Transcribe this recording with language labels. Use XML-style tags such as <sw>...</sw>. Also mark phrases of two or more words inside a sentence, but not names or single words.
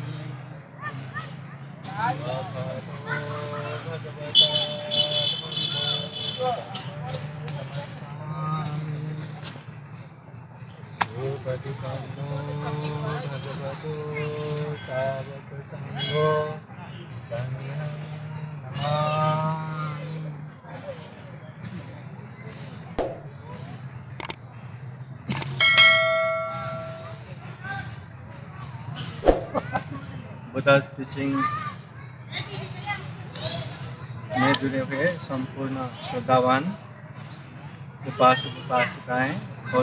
<pi>भगवतो भगवता धम्मो भगवतो सावक संघो संघं नमामि।</pi> <en>Buddha's teaching</en> <hi>में जुड़े हुए संपूर्ण श्रद्धावान उपासक उपासिकाएं और</hi>